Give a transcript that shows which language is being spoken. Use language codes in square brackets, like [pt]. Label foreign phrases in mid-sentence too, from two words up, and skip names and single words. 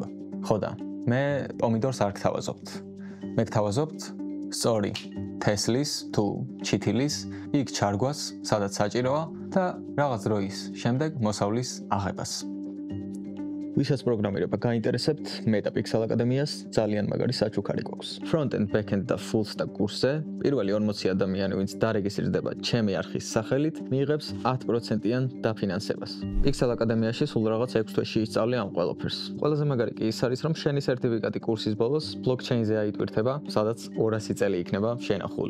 [ka] ხო და მე პომიდორს არ გთავაზობთ. მე გთავაზობთ სწორი თესლის თუ ჩითილის იქ ჩარგვას, სადაც საჭიროა და რაღაც დროის შემდეგ მოსავლის აღებას. ვისაც პროგრამირება გაინტერესებთ, მეტა Pixel აკადემიას ძალიან მაგარი საჩუქარი გვაქვს. [en] Front-end, back-end [ka] და [en] full stack [ka] კურსზე პირველი 40 ადამიანი, ვინც დარეგისტრირდება ჩემი არხის სახელით, მიიღებს 10%-იან დაფინანსებას. Pixel აკადემიაში სულ რაღაც 6 თვეში ისწავლე ამ ყველაფერს. ყველაზე მაგარი კი ის არის, რომ შენი სერტიფიკატი კურსის ბოლოს blockchain-ზე აიტვირთება, სადაც 200 წელი იქნება შენახული.